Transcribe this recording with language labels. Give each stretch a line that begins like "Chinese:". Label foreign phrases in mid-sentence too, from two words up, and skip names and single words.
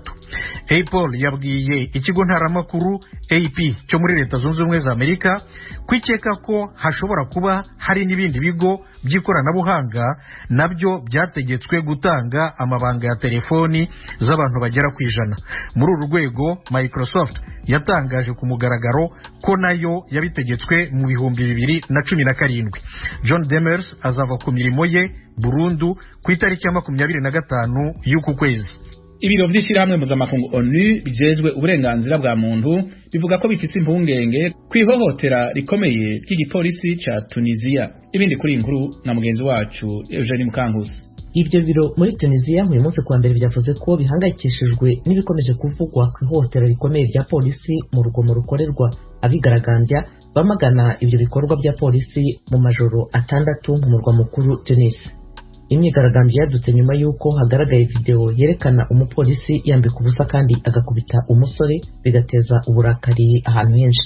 Kinyarwanda: Apple yabwiye ikigo ntaramakuru AP cyo muri Leta Zunze Ubumwe za Amerika kwikeka ko hashobora kuba hari n'ibindi bigo by'ikoranabuhanga nabyo byategetswe gutanga amabanga ya telefoni z'abantu bagera ku 100. Muri uru rwego Microsoft yatangaje ku mugaragaro ko nayo yabitegetswe mu 2017. John Demers azava ku mirimo ye burundu ku itariki ya 25 y'uku kwezi.
Rundi: Ibiro vy'ishirahamwe mpuzamakungu ONU bijejwe uburenganzira bwa muntu bivuga ko bifise impungenge kwihohotera rikomeye ry'igipolisi ca Tunisia. Ibindi kuri inkuru na mugenzi wacu Eugene Mukankusi.
Kinyarwanda: Ibyo biro muri Tunisia uyu munsi kuwa mbere byavuze ko bihangayikishijwe n'ibikomeje kuvugwa ku ihohotera rikomeye rya polisi mu rugomo rukorerwa abigaragambya bamagana ibyo bikorwa bya polisi mu majoro 6 mu murwa mukuru Tunis. Imyigaragambyo yadutse nyuma y'uko hagaragaye video yerekana umupolisi yambika ubusa kandi agakubita umusore bigateza uburakari ahantu henshi.